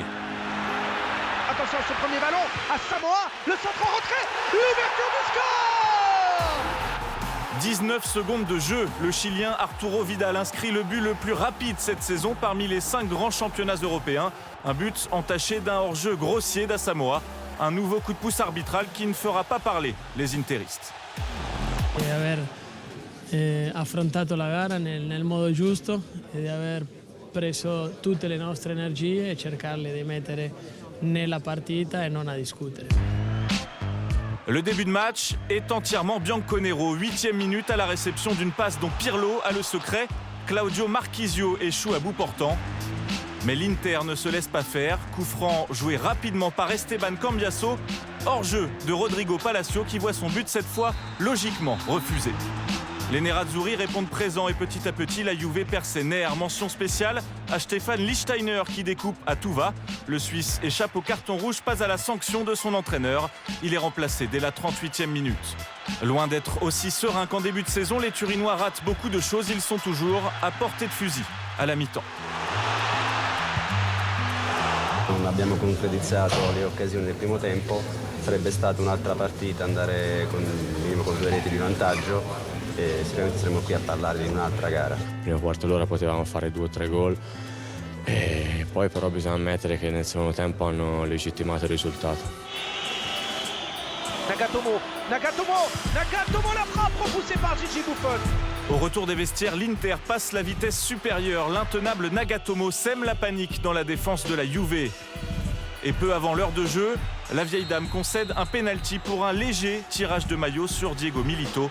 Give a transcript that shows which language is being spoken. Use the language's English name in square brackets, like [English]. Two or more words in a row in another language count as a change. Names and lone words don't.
[French] Attention à ce premier ballon, à Samoa, le centre en retrait, l'ouverture du score! 19 secondes de jeu. Le Chilien Arturo Vidal inscrit le but le plus rapide cette saison parmi les 5 grands championnats européens. Un but entaché d'un hors-jeu grossier d'Asamoah. Un nouveau coup de pouce arbitral qui ne fera pas parler les interistes. [Italian] Di aver affrontato la gara nel modo giusto e di aver preso tutte le nostre energie e cercarle di mettere nella partita e non a discutere. [French] Le début de match est entièrement bianconero. 8e minute à la réception d'une passe dont Pirlo a le secret. Claudio Marchisio échoue à bout portant. Mais l'Inter ne se laisse pas faire. Coup franc joué rapidement par Esteban Cambiasso. Hors-jeu de Rodrigo Palacio qui voit son but cette fois logiquement refusé. Les Nerazzurri répondent présents et petit à petit la Juve perd ses nerfs. Mention spéciale à Stefan Lichtsteiner qui découpe à tout va. Le Suisse échappe au carton rouge, pas à la sanction de son entraîneur. Il est remplacé dès la 38e minute. Loin d'être aussi serein qu'en début de saison, les Turinois ratent beaucoup de choses. Ils sont toujours à portée de fusil à la mi-temps. [Italian] Non abbiamo concretizzato le occasioni del primo tempo, sarebbe stata un'altra partita andare con 2 reti di vantaggio e sicuramente saremo qui a parlare di un'altra gara. Primo quarto d'ora potevamo fare 2 o 3 gol e poi però bisogna ammettere che nel secondo tempo hanno legittimato il risultato. [French] Nagatomo, la frappe repoussée par Gigi Buffon. Au retour des vestiaires, l'Inter passe la vitesse supérieure. L'intenable Nagatomo sème la panique dans la défense de la Juve. Et peu avant l'heure de jeu, la vieille dame concède un pénalty pour un léger tirage de maillot sur Diego Milito.